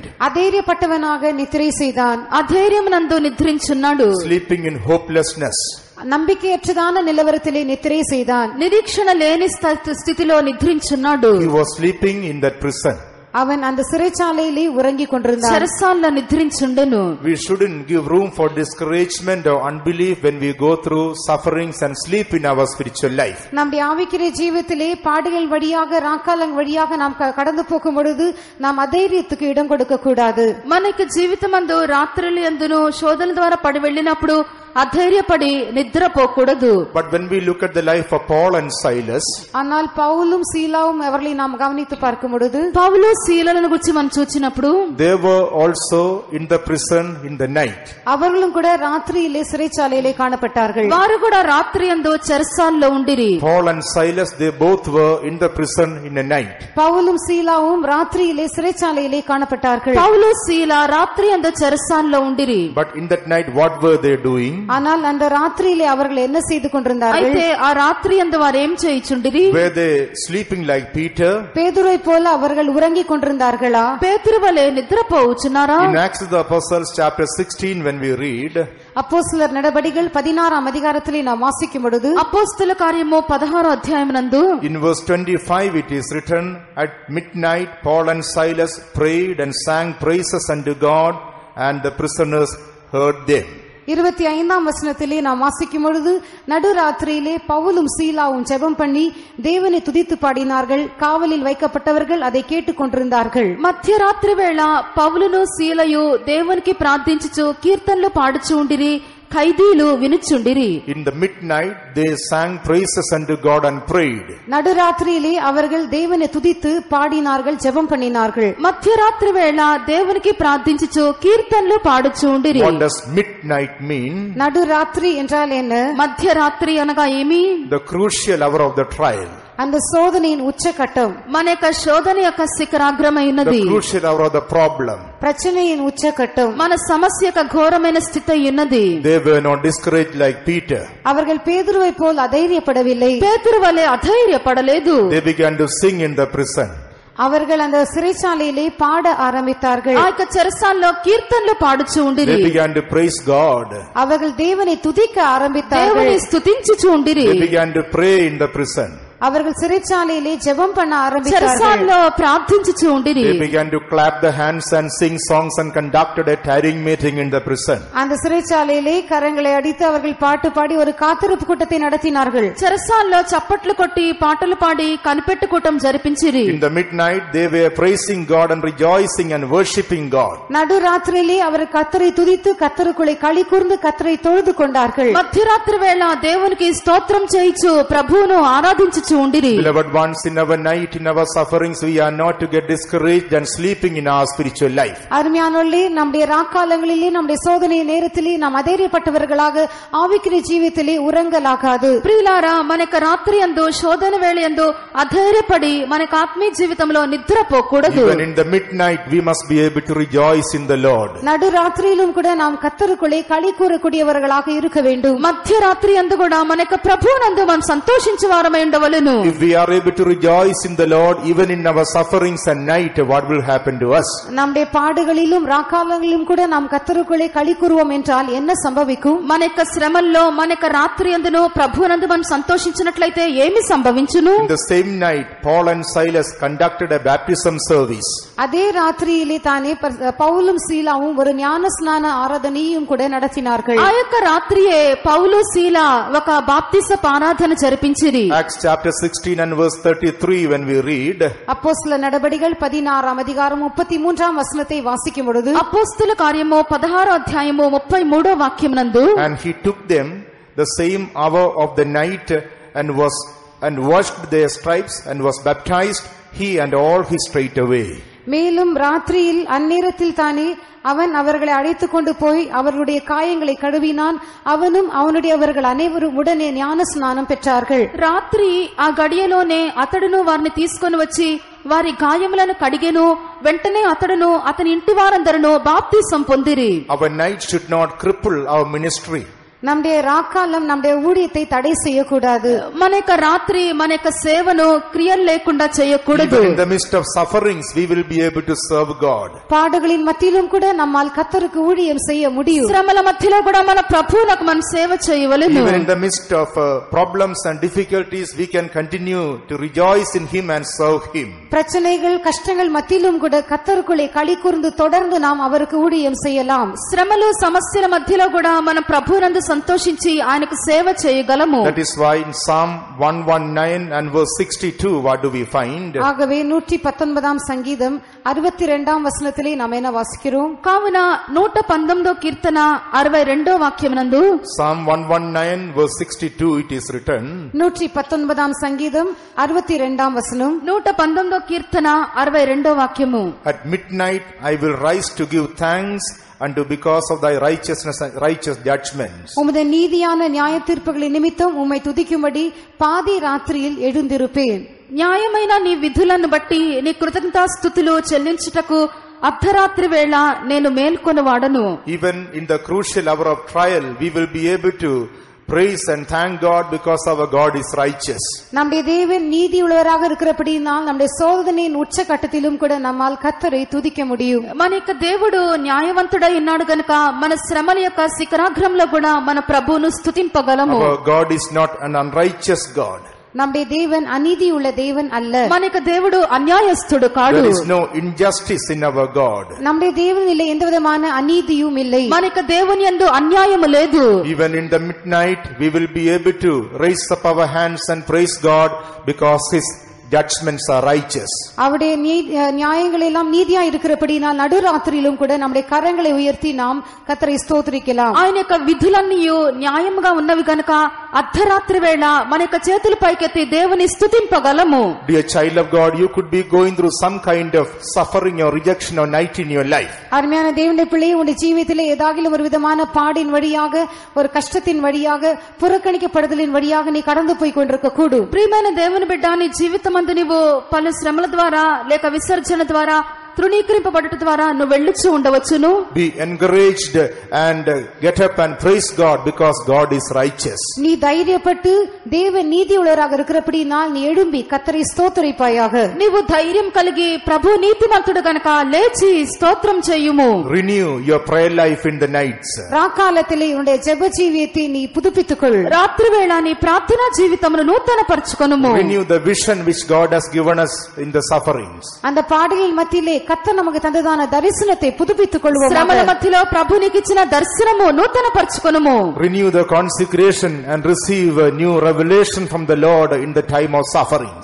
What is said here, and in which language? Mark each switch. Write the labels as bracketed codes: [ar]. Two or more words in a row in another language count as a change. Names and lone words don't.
[ta] அதைரியப்பட்டவனாக நித்திரை செய்தான். [te] అధైర్యమునందు నిద్రించున్నాడు. [en] Sleeping in hopelessness. [ta] நம்பிக்கையற்றதான நிலவரத்திலே நித்திரை செய்தான். [te] నిరీక్షణ లేని స్థితిలో నిద్రించున్నాడు. [en] He was sleeping in that prison. [ta] அவன் அந்த சிறைச்சாலையிலே உறங்கிக் கொண்டிருந்தான். [te] చెరసాలలో నిద్రించుండెను. [en] We shouldn't give room for discouragement or unbelief when we go through sufferings and sleep in our spiritual life. [ta] நம்முடைய ஆவிக்குரிய ஜீவிதத்திலே பாடுகள் வழியாக ராக்காலம் வழியாக நாம் கடந்து போகும் பொழுது நாம் అధైర్యத்துக்கு இடம் கொடுக்க கூடாது. [te] మనకి జీవితమందు రాత్రులు యందును శోధన ద్వారా పడి వెళ్ళినప్పుడు అధైర్యపడి నిద్రపోకూడదు. [en] But when we look at the life of Paul and Silas, [ta] ஆனால் பவுலும் சீலாவும் அவர்களை நாம் கவனித்து பார்க்கும் பொழுது [te] పౌలు సీలను గురించి మనం చూచినప్పుడు [en] they were also in the prison in the night. [ta] அவர்களும் கூட ராத்திரியிலே சிறைச்சாலையிலே காணப்பட்டார்கள். [te] వారు కూడా రాత్రి యందు చెరసాలలో ఉండిరి. [en] Paul and Silas, they both were in the prison in the night. [ta] பவுலும் சீலாவும் ராத்திரியிலே சிறைச்சாலையிலே காணப்பட்டார்கள். [te] పౌలు సీల రాత్రి యందు చెరసాలలో ఉండిరి. [en] But in that night what were they doing? [ta] ஆனால் அந்த ராத்திரியிலே அவர்கள் என்ன செய்து கொண்டிருந்தார்கள்? [te] అయితే ఆ రాత్రి యందు వారు ఏం చేయుచుండిరి? [en] Were they sleeping like Peter? [ta] பேதுருவை போல அவர்கள் உறங்கிக் கொண்டிருந்தார்களா? [te] పేతురు వలె నిద్రపోవచ్చున్నారా? [en] In Acts of the Apostles chapter 16 when we read, [ta] அப்போஸ்தலர் நடபடிகள் 16ஆம் அதிகாரத்திலே நாம் வாசிக்கும் பொழுது [te] అపోస్తల కార్యము 16వ అధ్యాయమునందు [en] in verse 25 it is written, at midnight Paul and Silas prayed and sang praises unto God, and the prisoners heard them. [ta] 25ஆம் வசனத்திலே நாம் வாசிக்கும் பொழுது நடுராத்திரியிலே பவுலும் சீலாவும் ஜெபம் பண்ணி தேவனை துதித்து பாடினார்கள். காவலில் வைக்கப்பட்டவர்கள் அதை கேட்டுக் கொண்டிருந்தார்கள். [te] మధ్యరాత్రి వేళ పౌలును సీలయు దేవునికి ప్రార్థించుచు కీర్తనలు పాడుచు ఉండిరి. ఖైదీలు వినుచుండిరి. [en] In the midnight they sang praises unto God and prayed. [ta] நடுராத்திரியிலே அவர்கள் தேவனை துதித்து பாடினார்கள், ஜெபம் பண்ணினார்கள். [te] మధ్యరాత్రి వేళ దేవునికి ప్రార్థించుచు కీర్తనలు పాడుచు ఉండిరి. [en] What does midnight mean? [ta] நடுராத்திரி என்றால் என்ன? [te] మధ్యరాత్రి అనగా ఏమి? [en] The crucial hour of the trial. [ta] அந்த சோதனையின் உச்சகட்டம். [te] మన యొక్క శోధన యొక్క శిఖరాగ్రమై ఉన్నది. [en] The crucial hour of the problem. [ta] பிரச்சனையின் உச்சகட்டம். [te] మన సమస్య యొక్క ఘోరమైన స్థితి ఉన్నది. [en] They were not discouraged like Peter. [ta] அவர்கள் பேதுருவை போல் அதைரியப்படவில்லை. [te] పేతురు వలె అధైర్యపడలేదు. [en] They began to sing in the prison. [ta] அவர்கள் அந்த சிறைச்சாலையிலே பாட ஆரம்பித்தார்கள். [te] ఆ యొక్క చెరసాలలో కీర్తనలు పాడుచు ఉండిరి. [en] They began to praise God. [ta] அவர்கள் தேவனை துதிக்க ஆரம்பித்தார்கள். [te] దేవుని స్తుతించుచు ఉండిరి. [en] They began to pray in the prison. [ta] அவர்கள் சிறைச்சாலையிலே ஜெபம் பண்ண ஆரம்பித்தார்கள். [te] చెరసాలలో ప్రార్థించుచు ఉండిరి. [en] They began to clap the hands and sing songs and conducted a tarrying meeting in the prison. [ta] அந்த சிறைச்சாலையிலே கரங்களை அடித்து அவர்கள் பாட்டு பாடி ஒரு காத்திருப்பு கூட்டத்தை நடத்தினார்கள். [te] చెరసాలలో చప్పట్లు కొట్టి పాటలు పాడి కనిపెట్టు కూటం జరిపించిరి. [en] In the midnight they were praising God and rejoicing and worshiping God. [ta] நடுராத்திரியிலே அவர் கர்த்தரை துதித்து கர்த்தருக்குள்ளே களி கூர்ந்து கர்த்தரை தொழுது கொண்டார்கள். [te] మధ్యరాత్రి వేళ దేవునికి స్తోత్రం చేయిచు ప్రభువును ఆరాధించు ఉండిరి. [en] Beloved ones, in our night, in our sufferings, we are not to get discouraged and sleeping in our spiritual life. [ta] அருமையானோர்களே, நம்முடைய ராக்காலங்களிலே நம்முடைய சோதனை நேரத்திலே நாம் அதைரியப்பட்டவர்களாக ஆவிக்குரிய ஜீவிதத்திலே உறங்கலாகாது. [te] ప్రియులారా, మనక రాత్రి యందు శోధన వేళ యందు అధైర్యపడి మనక ఆత్మీయ జీవితంలో నిద్రపోకూడదు. [en] Even in the midnight we must be able to rejoice in the Lord. [ta] நடுராத்திரியிலும் கூட நாம் கர்த்தருக்குள்ளே களி கூறக்கூடியவர்களாக இருக்க வேண்டும். [te] మధ్యరాత్రి యందు కూడా మనక ప్రభువునందు మనం సంతోషించు వారమై ఉండవలెను. [en] If we are able to rejoice in the Lord even in our sufferings and night, what will happen to us? [ta] நம்முடைய பாடுகளிலும் ராக்காலங்களிலும் கூட நாம் கர்த்தருக்குள்ளே களி கூறுவோம் என்றால் என்ன சம்பவிக்கும்? [te] మనక శ్రమల్లో మనక రాత్రి యందును ప్రభువునందు మనం సంతోషించినట్లయితే ఏమి సంభవించును? [en] In the same night Paul and Silas conducted a baptism service. [ta] அதே ராத்திரியிலே தானே பவுலும் சீலாவும் ஒரு ஞான ஸ்நான ஆராதனையும் கூட நடத்தினார்கள். [te] ఆ యొక్క రాత్రియే పౌలు సీల ఒక బాప్తిస ఆరాధన జరిపించిరి. [en] Acts chapter 16 and verse 33 when we read, [ta] அப்போஸ்தல நடபடிகள் 16ஆம் அதிகாரம் 33ஆம் வசனத்தை வாசிக்கும் பொழுது [te] అపోస్తల కార్యము 16వ అధ్యాయము 33వ వాక్యమునందు, [en] and he took them the same hour of the night and washed their stripes and was baptized, he and all his straightway. [ta] மேலும் ராத்திரியில் அந்நேரத்தில் தானே அவன் அவர்களை அழைத்துக் கொண்டு போய் அவர்களுடைய காயங்களை கழுவினான். அவனும் அவனுடையவர்கள் அனைவரும் உடனே ஞான ஸ்நானம் பெற்றார்கள். [te] రాత్రి ఆ గడియలోనే అతడును వారిని తీసుకొని వచ్చి వారి గాయములను కడిగెను. వెంటనే అతడును అతని ఇంటి వారందరూ బాప్తిసం పొందిరి. [en] Our night should not cripple our ministry. [ta] நம்முடைய ராக்காலம் நம்முடைய ஊழியத்தை தடை செய்யக்கூடாது. [te] మన యొక్క రాత్రి మన యొక్క సేవను క్రియలు లేకుండా చేయకూడదు. [en] Even in the midst of sufferings we will be able to serve God. [ta] பாடுகளின் மத்தியிலும் கூட நம்மால் கர்த்தருக்கு ஊழியம் செய்ய முடியும். [te] శ్రమల మధ్యలో కూడా మన ప్రభువునకు మనం సేవ చేయవలెను. [en] Even in the midst of problems and difficulties we can continue to rejoice in him and serve him. [ta] பிரச்சனைகள் கஷ்டங்கள் மத்தியிலும் கூட கர்த்தருக்குள்ளே களி கூர்ந்து தொடர்ந்து நாம் அவருக்கு ஊழியம் செய்யலாம். [te] శ్రమలు సమస్యల మధ్యలో కూడా మన ప్రభువునందు సంతోషించి ఆయనకు సేవ చేయగలము. [en] That is why in Psalm 119 and verse 62 what do we find? [ta] ஆகவே 119ஆம் சங்கீதம் 62ஆம் வசனத்திலே நாம் என்ன வாசிக்கிறோம்? [te] కావున 119వ కీర్తన 62వ వాక్యమునందు [en] Psalm 119 verse 62 it is written. [ta] 119ஆம் சங்கீதம் 62ஆம் வசனம். [te] 119వ కీర్తన 62వ వాక్యము. [en] At midnight I will rise to give thanks unto because of thy righteousness and righteous judgments. [ta] உம்முடைய நீதியான நியாய தீர்ப்புகளின் நிமித்தம் உம்மை துதிக்கும்படி பாதி ராத்திரியில் எழுந்திருப்பேன். [te] న్యాయమైన నీ విధులను బట్టి నీ కృతజ్ఞతాస్తుతులు చెల్లించుటకు అర్ధరాత్రి వేళ నేను మేల్కొనవాడను. [en] Even in the crucial hour of trial we will be able to praise and thank God because our God is righteous. [ta] நம்முடைய தேவன் நீதியுள்ளவராக இருக்கிறபடியால் நம்முடைய சோதனையின் உச்சகட்டத்திலும் கூட நம்மால் கர்த்தரை துதிக்க முடியும். [te] మన యొక్క దేవుడు న్యాయవంతుడై ఉన్నాడు గనుక మన శ్రమల యొక్క శిఖరాగ్రంలో కూడా మన ప్రభువును స్తుతింపగలము. [en] Our God is not an unrighteous God. [ta] நம்முடைய தேவன் அநீதியுள்ள தேவன் அல்ல. [te] మన యొక్క దేవుడు అన్యాయస్తుడు కాడు. [en] There is no injustice in our God. [ta] நம்முடைய தேவனிலே எந்த விதமான அநீதியும் இல்லை. [te] మన యొక్క దేవుని యందు అన్యాయము లేదు. [en] Even in the midnight we will be able to raise up our hands and praise God because his judgments are righteous. [ta] அவருடைய நியாயங்கள் எல்லாம் நீதியா இருக்கிறபடியால் நடுராத்திரியிலும் கூட நம்முடைய கரங்களை உயர்த்தி நாம் கர்த்தரை ஸ்தோத்திரிக்கலாம். [te] ఆయన యొక్క విధులన్నీ న్యాయముగా ఉన్నవి గనుక అర్ధరాత్రి వేళ మన యొక్క చేతుల పైకెత్తి దేవుని స్తుతింపగలము. [en] Dear child of God, you could be going through some kind of suffering or rejection or night in your life. [ta] அருமையான தேவனுடைய பிள்ளையே, உங்களுடைய ஜீவிதத்திலே ஏதாகிலும் ஒரு விதமான பாடின் வழியாக, ஒரு கஷ்டத்தின் வழியாக, புறக்கணிக்கப்படுதலின் வழியாக நீ கடந்து போய் கொண்டிருக்க கூடும். [te] ప్రియమైన దేవుని బిడ్డ, నీ జీవితమందు నీవు పలు శ్రమల ద్వారా లేక విసర్జన ద్వారా తృణీకరింపబడుట ద్వారా నువ్వు వెళ్ళుచూ ఉండవచ్చును. [en] Be encouraged and get up and praise God because God is righteous. [ta] நீ தைரியப்பட்டு தேவன் நீதியுள்ளவராக இருக்கிறபடியால் நீ எழும்பி கர்த்தரை ஸ்தோத்திரிப்பாயாக. [te] నీవు ధైర్యం కలిగి ప్రభు నీతిమంతుడు గనుక లేచి స్తోత్రం చేయుము. [en] Renew your prayer life in the nights. [ta] ராக்காலத்திலே உன்னுடைய ஜெப ஜீவியத்தை நீ புதுப்பித்துக்கொள். [te] రాత్రి వేళ నీ ప్రార్థనా జీవితమును నూతన పరచుకొనుము. [en] Renew the vision which God has given us in the sufferings. [ta] அந்த பாடுகளின் மத்தியிலே கர்த்தர் நமக்கு தந்ததான தரிசனத்தை புதுப்பித்துக் கொள்வோம். [te] శ్రమల మధ్యలో ప్రభు నీకు ఇచ్చిన దర్శనము నూతన పరచుకొనుము. [en] Renew the consecration and receive a new revelation from the Lord in the time of sufferings.